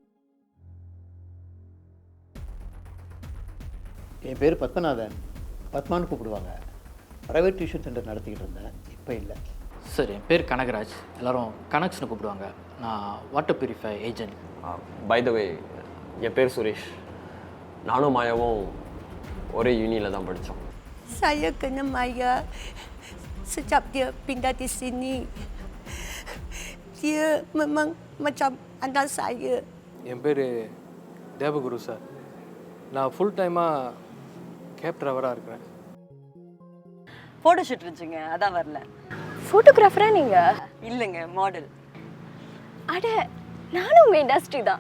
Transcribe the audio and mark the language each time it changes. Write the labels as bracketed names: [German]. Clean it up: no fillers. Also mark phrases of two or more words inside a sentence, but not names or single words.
[Tamil] என் பேர் பத்மநாதன், பத்மான்னு கூப்பிடுவாங்க. [English] private tuition centre [Tamil] நடத்திக்கிட்டு இருந்தேன், இப்போ இல்லை. சார், என் பேர் கனகராஜ், எல்லோரும் கனக்ஸ்னு கூப்பிடுவாங்க. நான் [English] water purify agent. by the way, [Tamil] என் பேர் சுரேஷ். நானும் மாயாவும் ஒரே யூனியில் தான் படித்தோம். [Malay] Saya kena Maya sejak dia pindah di sini. Dia memang macam anak saya. [Tamil] என் பேர் தேவகுரு சார். நான் [English] full time cab driver [Tamil] இருக்கிறேன். [English] photo shoot [Tamil] இருந்துச்சுங்க, அதான் வரல. ஃபோட்டோகிராஃபரா நீங்கள்? இல்லைங்க, மாடல். அட, நானும் இண்டஸ்ட்ரி தான்.